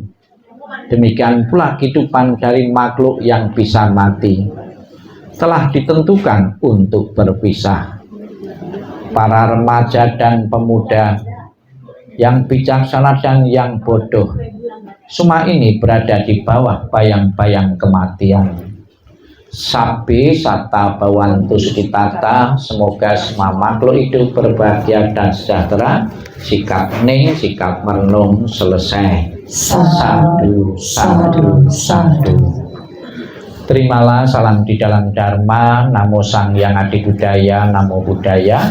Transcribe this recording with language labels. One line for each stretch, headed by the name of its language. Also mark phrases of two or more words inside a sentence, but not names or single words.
Indonesian: Demikian pula kehidupan dari makhluk yang bisa mati telah ditentukan untuk berpisah. Para remaja dan pemuda yang bijaksana dan yang bodoh, semua ini berada di bawah bayang-bayang kematian.
Pali: Sabi sata bawantu sukitata,
Indonesian: semoga semua makhluk hidup berbahagia dan sejahtera. Sikap hening, sikap merenung selesai.
Pali: Sadu, sadu, sadu.
Indonesian: Terimalah salam di dalam Dharma,
Pali: Namo Sang Hyang Adi Budaya, Namo Buddhaya,